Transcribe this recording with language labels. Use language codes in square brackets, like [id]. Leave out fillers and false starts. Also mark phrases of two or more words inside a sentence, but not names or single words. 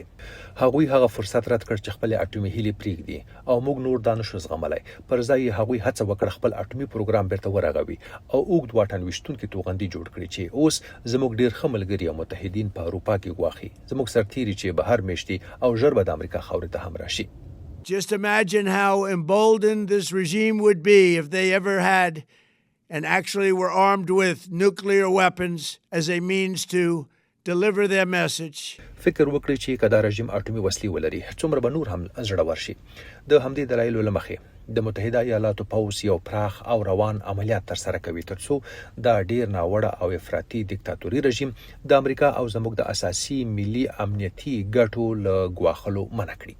[ps] هغوی هغه فرصت رد کړ چې خپل اټومي هیلې پرېږدي او موږ نور دا نشو زغملی. پر ځای یې هغوی هڅه وکړه خپل اټومي پروګرام بیرته ورغوي او اوږد واټن ویشتونکي توغندي جوړ کړي چې اوس زموږ ډیر ښه ملګري او متحدین په اروپا کې ګواښي. زموږ سرتیري چې بهر میشتي او ژر به د امریکا خاورې ته هم راشي. [en] Just imagine how emboldened this regime would be if they ever had and actually were armed with nuclear weapons as a means to deliver their message. [ps] فکر وکړئ چې که دا رژیم اټومي وسلې ولري څومره به نور هم زړور شي. د همدې دلایلو له مخې د متحده ایالاتو پوځ یو پراخ او روان عملیات ترسره کوي ترڅو دا ډیر ناوړه او افراطي دیکتاتوري رژیم د امریکا او زموږ د اساسي ملي امنیتي ګټو له ګواښلو منع کړي.